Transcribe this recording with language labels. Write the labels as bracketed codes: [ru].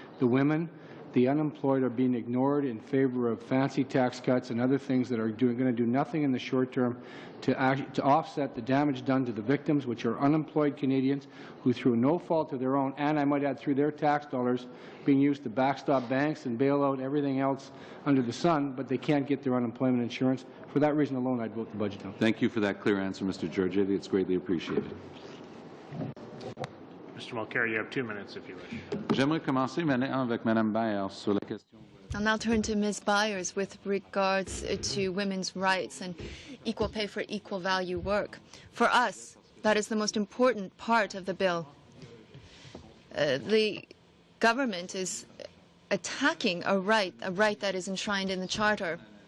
[en] The women, the unemployed are being ignored in favor of fancy tax cuts and other things that are going to do nothing in the short term to offset the damage done to the victims, which are unemployed Canadians who, through no fault of their own, and I might add through their tax dollars, being used to backstop banks and bail out everything else under the sun, but they can't get their unemployment insurance. For that reason alone, I'd vote the budget down. Thank you for that clear answer, Mr. Giorgetti. It's greatly appreciated. Mr. Mulcair, you have 2 minutes if you wish. [fr] J'aimerais commencer maintenant avec Madame Bayer sur la question. [en] I'll now turn to Ms. Byers with regards to women's rights and equal pay for equal value work. For us, that is the most important part of the bill. The government is attacking a right that is enshrined in the Charter.